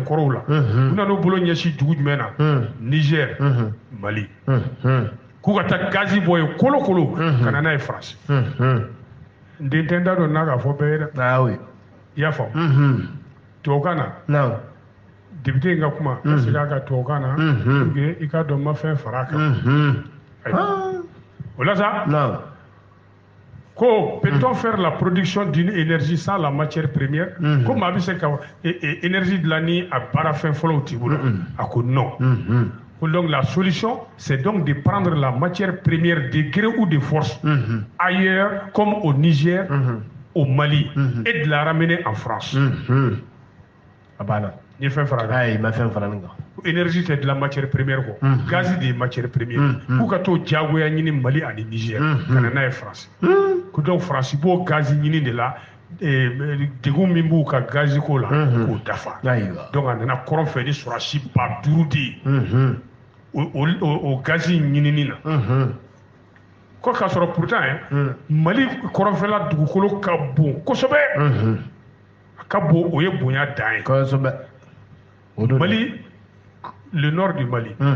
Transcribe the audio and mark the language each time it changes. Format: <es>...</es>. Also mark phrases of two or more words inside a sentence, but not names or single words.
<bm>kɔrɔw la u nan'u bolo ɲɛsin dugu jumɛn na Niger Mali k'u ka taa gazi bɔ yen kolokolo ka na n'a ye Faransi n den tɛ n da dɔn n'a ka fɔ bɛɛ ye dɛ i y'a faamu tubabukan na député in ka kuma ka segin a ka tubabukan na</bm> <fr>pour que</fr> <bm>i ka dɔn n ma fɛn far'a kan o la sa</bm> <fr>ko peut-on faire la production d'une énergie sans la matière première</fr> <bm>ko maa bɛ se ka énergie dilan ni a baara fɛn fɔlɔw t'i bolo a ko</bm> <fr>non donc la solution c'est donc de prendre la matière première de gré ou de force ailleurs comme au Niger au Mali et de la ramener en France</fr> <bm>ni fɛn fara kan ma fɛn fara kan</bm> <fr>énergie c'est de la matière première quoi gaz de matière première</fr> <bm>k'u ka t'o diyagoya ɲini Mali ani Niger ka na n'a ye France ko donc France b'o gaz ɲini</bm> <fr>de la</fr> <bm>degun min b'u ka gaz ko la k'o dafa donc a nana kɔrɔn fɛ ni sɔrɔsi 5000 de ye o gaz ɲinini na ko k'a sɔrɔ pourtant Mali kɔrɔnfɛla dugukolo ka bon kosɛbɛ a ka bon o ye bonya dan ye kosɛbɛ Mali</bm> <fr>le nord du Mali</fr>